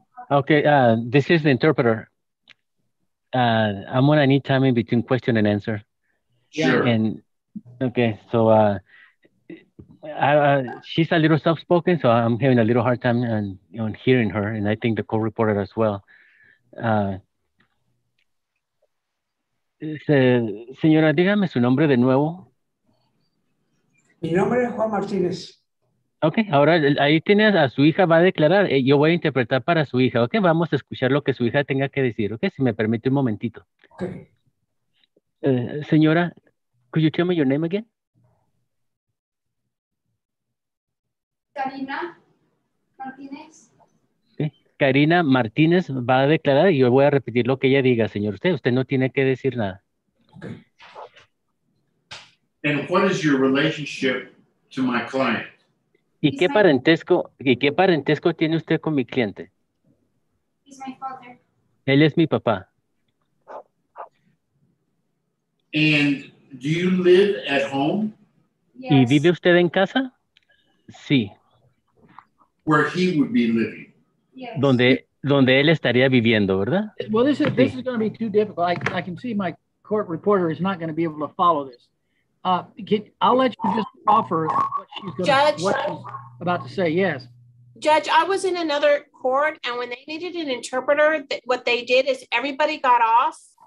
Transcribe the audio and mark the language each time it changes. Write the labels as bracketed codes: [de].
[en] Okay, this is the interpreter. I'm gonna need time in between question and answer. Sure. And okay, so she's a little soft-spoken, so I'm having a little hard time on hearing her, and I think the co-reporter as well. [es] Señora, dígame su nombre de nuevo. Mi nombre es Juan Martínez. Ok, ahora ahí tienes a su hija, va a declarar. Yo voy a interpretar para su hija. Ok, vamos a escuchar lo que su hija tenga que decir. Ok, si me permite un momentito. [en] Okay. Señora, could you tell me your name again? Karina Martinez. Okay. [es] Karina Martínez va a declarar y yo voy a repetir lo que ella diga, señor. Usted no tiene que decir nada. [en] Okay. And what is your relationship to my client? [es] ¿Y qué parentesco tiene usted con mi cliente? [en] He's my father. [es] Él es mi papá. [en] And do you live at home? Yes. [es] ¿Y vive usted en casa? Sí. [en] Where he would be living. Yes. [es] Donde él estaría viviendo, ¿verdad? [en] Well, this is going to be too difficult. I can see my court reporter is not going to be able to follow this. I'll let you just offer what she's about to say. Yes. Judge, I was in another court, and when they needed an interpreter, what they did is everybody got off.